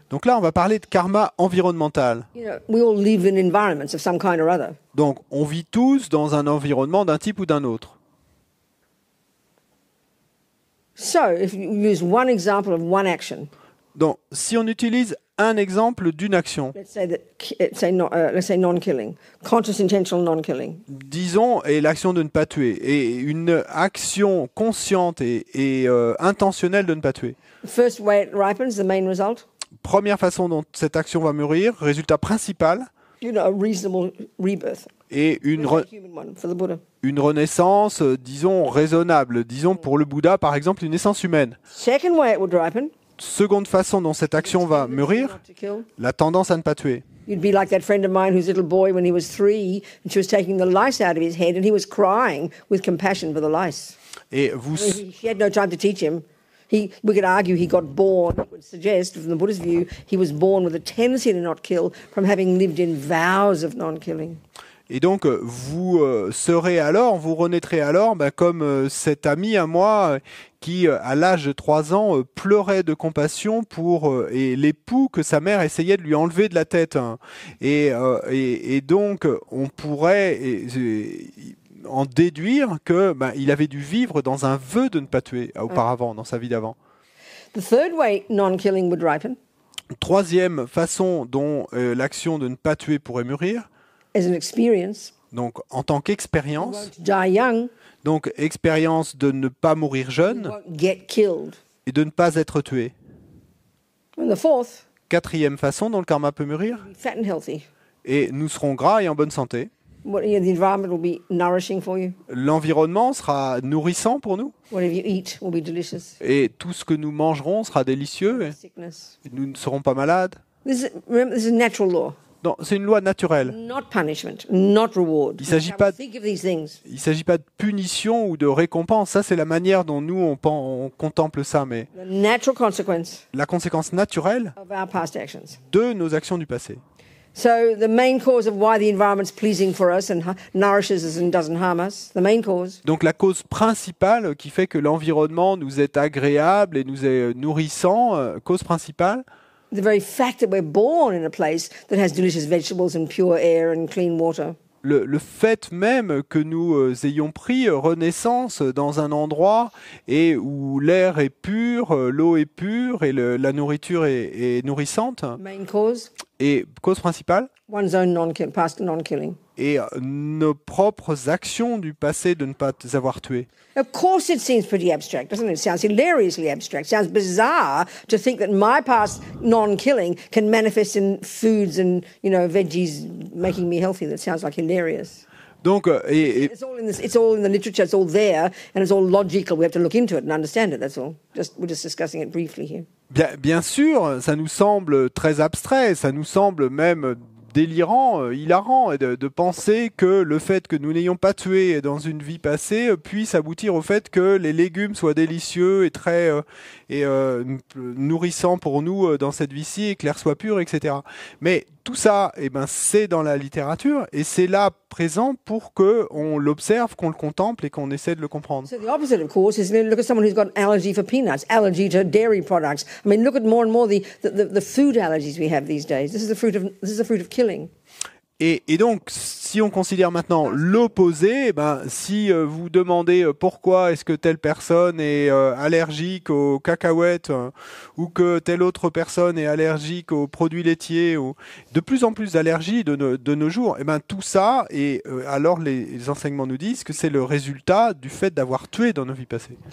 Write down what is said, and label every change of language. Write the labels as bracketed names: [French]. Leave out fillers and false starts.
[French] Donc là, on va parler de karma environnemental. [English] We all live in environments of some kind or other. [French] Donc, on vit tous dans un environnement d'un type ou d'un autre. [English] So, if you use one example of one action, [French] Donc, si on utilise un exemple d'une action, [English] let's say non-killing, conscious intentional non-killing. [French] disons, et l'action de ne pas tuer, et une action consciente et intentionnelle de ne pas tuer. [English] The first way it ripens, the main result, [French] Première façon dont cette action va mûrir, résultat principal, [English] a reasonable rebirth. [French] et une [English] A human one for the Buddha. [French] renaissance, disons, raisonnable. Disons, pour le Bouddha, par exemple, une naissance humaine. [English] Second way it would ripen, [French] Seconde façon dont cette action va mûrir, [English] not to kill. [French] la tendance à ne pas tuer. [English] You'd be like that friend of mine whose little boy, when he was 3, and she was taking the lice out of his head, and he was crying with compassion for the lice. [French] Et vous, [English] She had no time to teach him. We could argue he got born. It would suggest, from the Buddha's view, he was born with a tendency to not kill from having lived in vows of non-killing. [French] et donc, vous serez alors, vous renaîtrez alors, comme cet ami à moi qui, à l'âge de 3 ans, pleurait de compassion pour et l'époux que sa mère essayait de lui enlever de la tête. Hein. Et donc, on pourrait en déduire que il avait dû vivre dans un vœu de ne pas tuer auparavant, dans sa vie d'avant. [English] The third way non-killing would ripen [French] Troisième façon dont l'action de ne pas tuer pourrait mûrir, [English] as an experience. [French] donc en tant [English] You [French] qu'expérience, [English] won't die young, [French] donc expérience de ne pas mourir [English] you [French] jeune [English] won't get killed. [French] et de ne pas être tué. [English] And the fourth, [French] Quatrième façon dont le karma peut mûrir, [English] be fat and healthy. [French] et nous serons gras et en bonne santé. [English] The environment will be nourishing for you. [French] L'environnement sera nourrissant pour nous [English] Whatever you eat will be delicious. [French] et tout ce que nous mangerons sera délicieux et [English] Sickness. [French] nous ne serons pas malades. [English] Remember, this is natural law, [French] Non, c'est une loi naturelle. [English] not punishment, not reward. [French] Il s'agit [English] How [French] pas [English] we think of these things. Il ne s'agit pas de punition ou de récompense. Ça, c'est la manière dont nous, on contemple ça. [French] Mais [English] The natural consequence [French] la conséquence naturelle [English] of our past actions. [French] de nos actions du passé. [English] So the main cause of why the environment's pleasing for us and nourishes us and doesn't harm us, the main cause, [French] Donc la cause principale qui fait que l'environnement nous est agréable et nous est nourrissant, cause principale, [English] the very fact that we're born in a place that has delicious vegetables and pure air and clean water, [French] le fait même que nous ayons pris renaissance dans un endroit et où l'air est pur, l'eau est pure et la nourriture est nourrissante, [English] main cause, [French] et cause principale, [English] one's own past non-killing. [French] et nos propres actions du passé de ne pas avoir tué. [English] Of course it seems pretty abstract, doesn't it? It sounds hilariously abstract. It sounds bizarre to think that my past non-killing can manifest in foods and, veggies making me healthy. That sounds like hilarious. [French] Donc, [English] It's all in the literature, it's all there, and it's all logical. We have to look into it and understand it, that's all. We're just discussing it briefly here. [French] bien sûr, ça nous semble très abstrait, ça nous semble même délirant, hilarant, de penser que le fait que nous n'ayons pas tué dans une vie passée puisse aboutir au fait que les légumes soient délicieux et très nourrissants pour nous dans cette vie-ci et que l'air soit pur, etc. Mais tout ça, c'est dans la littérature et c'est là présent pour qu'on l'observe, qu'on le contemple et qu'on essaie de le comprendre. [English] So the opposite, of course, is look at someone who's got allergy for peanuts, allergy to dairy products. I mean, look at more and more the food allergies we have these days. This is the fruit of killing. [French] Et donc, si on considère maintenant l'opposé, si vous demandez pourquoi est-ce que telle personne est allergique aux cacahuètes ou que telle autre personne est allergique aux produits laitiers, ou de plus en plus d'allergies de nos jours, tout ça, et alors les enseignements nous disent que c'est le résultat du fait d'avoir tué dans nos vies passées.